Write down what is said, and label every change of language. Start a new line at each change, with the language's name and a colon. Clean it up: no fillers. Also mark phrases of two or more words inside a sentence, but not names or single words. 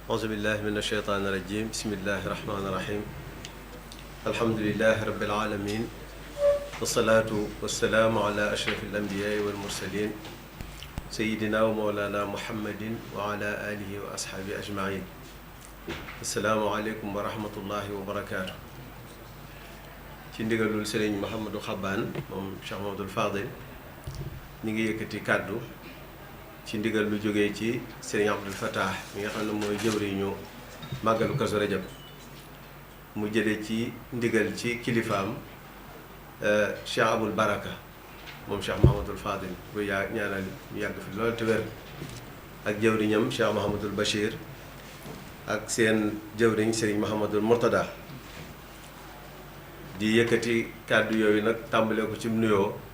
Arabic: أعوذ بالله من الشيطان الرجيم بسم الله الرحمن الرحيم الحمد لله رب العالمين والصلاة والسلام على أشرف الأنبياء والمرسلين سيدنا ومولانا محمد وعلى آله وأصحابه أجمعين السلام عليكم ورحمة الله وبركاته
Wolof: ci ndigalul Sëriñ Mouhamadou Xabbaan moom Cheikh Mouhamadoul Fadil ñi ngi yëkkati kàddu ci ndigal lu jógee ci Sëriñ Abdul Fattah mi nga xam ne mooy jëwriñu màggalu Kazu Rajab mu jëlee ci ndigal ci kilifaam Cheikh Abul Baraka moom Cheikh Mouhamadoul Fadil bu ñaanal ñu yàgg fi loolu te wér ak jëwriñam Cheikh Mouhamadoul Bachir ak seen jëwriñ Sëriñ Mouhamadoul Mourtada di yëkkati kàddu yooyu nag tàmbalee ko ci nuyoo